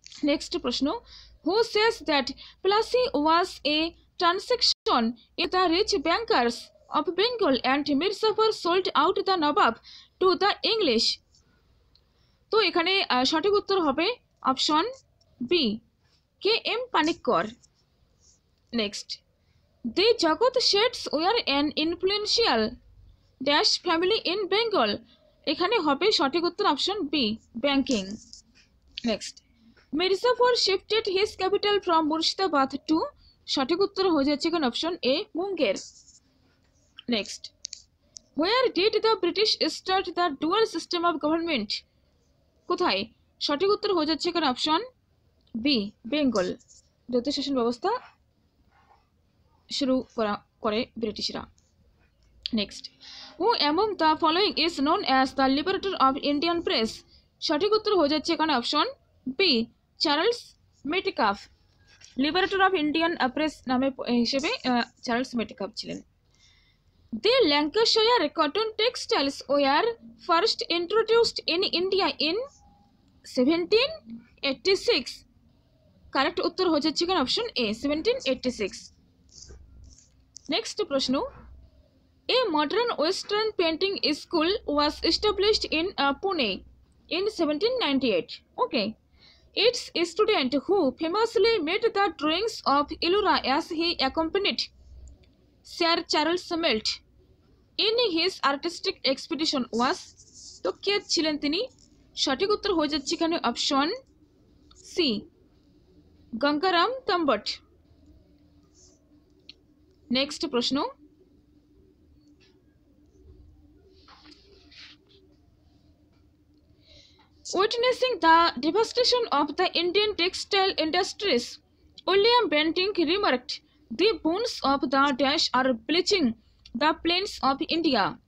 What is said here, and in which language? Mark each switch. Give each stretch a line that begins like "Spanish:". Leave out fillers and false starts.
English: Next প্রশ্ন, who says that Plassey was a transaction in the rich bankers of Bengal and Mirzapur sold out the Nawab to the English?
Bangla: তো এখানে সঠিক উত্তর হবে option B, K M Panikkar.
English: Next, the Jagat Sheths were an influential dash family in Bengal.
Bangla: এখানে হবে সঠিক উত্তর option B, banking. Next,
English: Mirzapur shifted his capital from Murshidabad to,
Bangla: সঠিক উত্তর হয়ে যাচ্ছে এখানে option A, Munger.
English: Next, where did the British start the dual system of government? কোথায়?
Bangla: সঠিক উত্তর হয়ে যাচ্ছে এখানে অপশন বি, বেঙ্গল। দ্বৈত শাসন ব্যবস্থা শুরু করে ব্রিটিশরা।
English: Next, who among the following is known as the liberator of Indian press?
Bangla: সঠিক উত্তর হয়ে যাচ্ছে এখানে option B, Charles Metcalfe.
English: liberator of Indian press
Bangla: নামে হিসেবে চার্লস মেটকাফ ছিলেন।
English: The Lancashire cotton textiles were first introduced in India in 1786.
Bangla: Correct উত্তর হয়ে যাচ্ছে এখানে অপশন এ, 1786।
English: Next প্রশ্ন, A modern western painting school was established in Pune in 1798. Okay. Its student who famously made the drawings of Ellora as he accompanied Sir Charles Milt in his artistic expedition was,
Bangla: তো কে ছিলেন তিনি? সঠিক উত্তর হয়ে যাচ্ছে এখানে option C, Gangaram তাম্বট।
English: Next প্রশ্ন, witnessing the devastation of the Indian textile industries, William Bentinck remarked, the bones of the dash are bleaching the plains of India.